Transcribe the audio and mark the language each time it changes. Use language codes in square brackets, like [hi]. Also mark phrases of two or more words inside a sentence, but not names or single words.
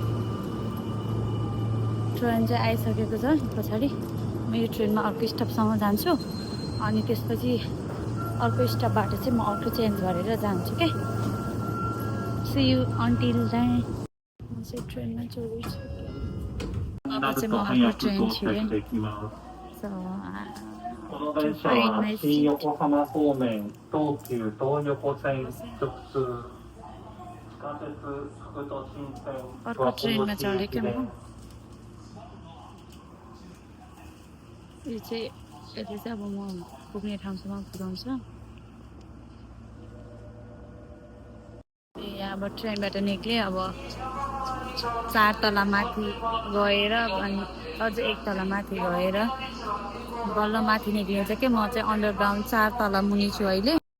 [ne] चाहिँ आइसकेको छ पछाडि म यो ट्रेनमा अर्को स्टपसम्म जान्छु अनि त्यसपछि अर्को स्टपबाट चाहिँ म अर्को चेन्ज गरेर जान्छु क्या [en] see you until [ne] चाहिँ म चाहिँ ट्रेनमा चढ्छु अब चाहिँ म अर्को ट्रेन छिरेँ [en] So, to find my seat. [ja] 新横浜方面、東急東横線直通、地下鉄副都心線、 [ne] अर्को ट्रेनमा चढेको म यो चाहिँ यसले चाहिँ अब म पुग्ने ठाउँसम्म पुऱ्याउँछ अब ट्रेनबाट निक्लेँ अब 4 तला माथि गएर अनि अझ 1 तला माथि गएर बल्ल माथि निक्लिन्छ कि म चाहिँ अन्डरग्राउन्ड 4 तला मुनि छु अहिले